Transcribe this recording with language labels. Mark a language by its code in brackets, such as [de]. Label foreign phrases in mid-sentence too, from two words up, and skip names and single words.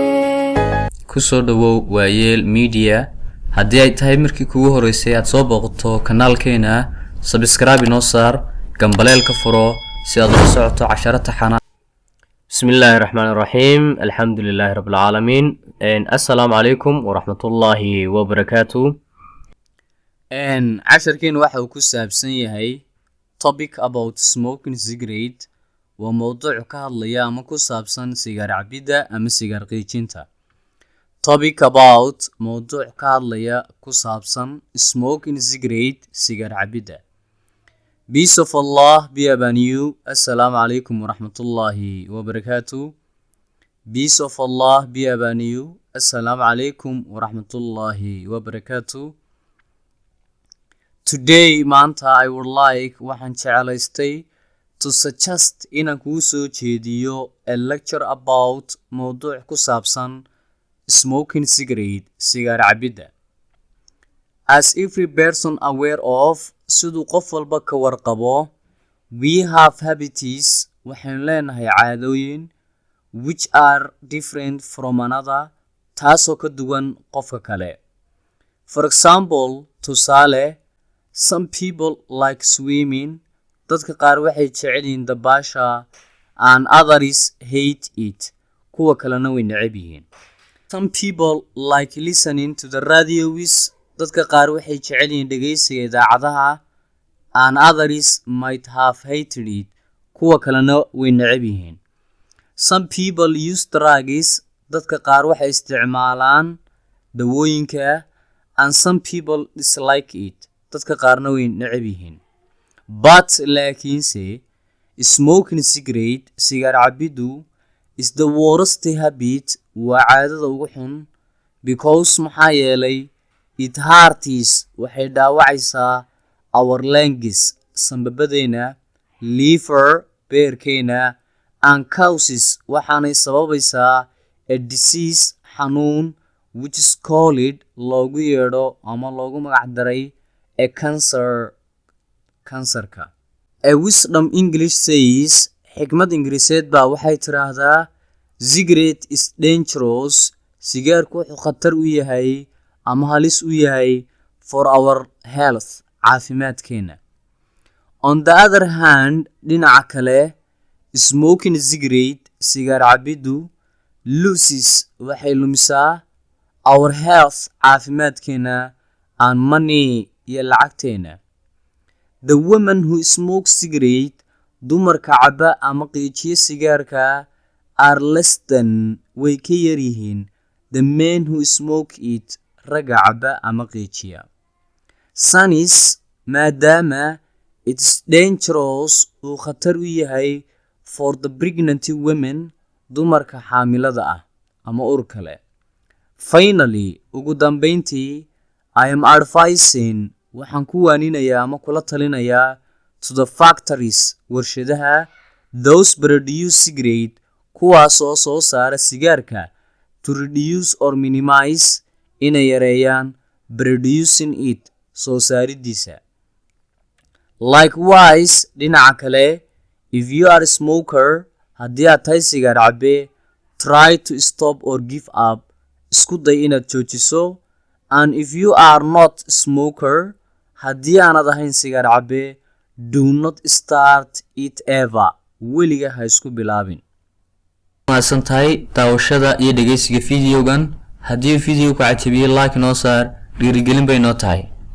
[so] kusoo dhawow waayeel media haddii ay tahay markii kugu horeysay aad soo booqato kanaalkeena subscribe inoo saar gambaleelka furo si aad u socoto casharada taxana [ar] بسم الله الرحمن الرحيم الحمد لله رب العالمين السلام عليكم ورحمة الله وبركاته [so] casharkeena waxa uu ku saabsan yahay [ar] topic [en] about smoking cigarette [so] waa mawduuc ka hadlaya ama ku saabsan sigaar cabida ama sigaar qiijinta [en] topic about [so] mawduuc ka hadlaya ku saabsan [en] smoking cigarette [so] sigaar cabida [en] peace of Allah be upon you [ar] السلام عليكم ورحمة الله وبركاته [en] peace of Allah be upon you [ar] السلام عليكم ورحمة الله وبركاته [so] today maanta [en] I would like [so] waxaan jecelaystay [en] to suggest [so] inaan kuu soo jeediyo [en] a lecture about [so] mawduuc ku saabsan [en] smoking cigarette [so] sigaar cabida [en] as every person aware of [so] siduu qof walba ka warqabo [en] we have habits [so] waxaan leenahay caadooyin [en] which are different from another [so] taasoo ka duwan qofka kale [en] for example tusaale some people like swimming [so] dadka qaar waxay jecel yihiin dabaasha [en] and others hate it [so] kuwa kalena way neceb yihiin [en] some people like listening to the radios [so] dadka qaar waxay jecel yihiin dhageysiga idaacadaha [en] and others might have hated it [so] kuwa kalena way neceb yihiin [en] some people use drugs [so] dadka qaar waxay isticmaalaan dawooyinka [en] and some people dislike it [so] dadka qaarna way neceb yihiin but laakiinse [en] smoking cigarette [so] sigaar cabidu [en] is the worst habit [so] waa caadada ugu xun because maxaa yeelay [en] it hurts [so] waxay dhaawacaysaa [en] our lungs [so] sanbabadeena liver beerkeena [en] and causes [so] waxaanay sababaysaa [en] a disease [so] xanuun [en] which is called [so] loogu yeedho ama loogu magac daray a cancerka [en] a wisdom English says [so] xikmad ingiriiseed baa waxay tiraahdaa [en] cigarette is dangerous [so] sigaarku wuxuu khatar u yahay ama halis u yahay [en] for our health [so] caafimaadkeena [en] on the other hand [so] dhinaca kale [en] smoking cigarette [so] sigaar cabidu loses waxay lumisaa [en] our health [so] caafimaadkeena [en] and money [so] iyo lacagteena [en] the woman who smokes cigarette [so] dumarka caba ama qiijiya sigaarka [en] are less than [so] way ka yar yihiin [en] the men who smoke it [so] ragga caba ama qiijiya sanis maadaama [en] it's dangerous [so] uu khatar u yahay [en] for the pregnant women [so] dumarka xaamilada ah ama ur kale finally ugu dambeyntii [en] I am advising [so] waxaan ku waaninayaa ama kula talinayaa [en] to the factories [so] warshadaha [en] those produce cigarette [so] kuwaas oo soo saara sigaarka [en] to reduce or minimize [so] inay yareeyaan [en] producing it [so] soo saaridiisa likewise dhinaca kale [en] if you are a smoker [so] haddii aad tahay sigaar cabe [en] try to stop or give up [so] isku day inaad joojiso [en] and if you are not a smoker [so] haddii aanad ahayn sigaar cabe [en] do not start it ever [so] weliga ha isku bilaabin maasan tahay daawashada iyo dhageysiga videogan haddii video ku cajabiyay like noo saar dhiirigelin bay noo tahay